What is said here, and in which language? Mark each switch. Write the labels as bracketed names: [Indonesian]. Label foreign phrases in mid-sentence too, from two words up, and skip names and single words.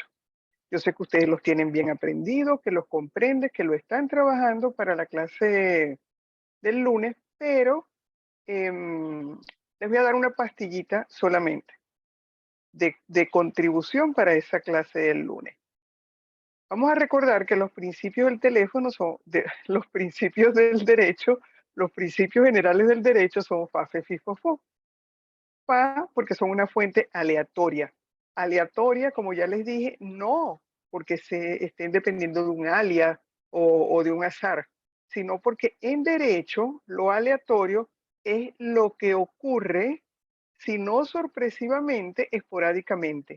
[Spanish] Yo sé que ustedes los tienen bien aprendidos, que los comprenden, que lo están trabajando para la clase del lunes, pero les voy a dar una pastillita solamente de contribución para esa clase del lunes. Vamos a recordar que los principios del teléfono son, los principios del derecho, los principios generales del derecho son fa, fe, fi, fo, fo. Fa, porque son una fuente aleatoria. Aleatoria, como ya les dije, no porque se estén dependiendo de un alias o de un azar, sino porque en derecho lo aleatorio es lo que ocurre, si no sorpresivamente, esporádicamente.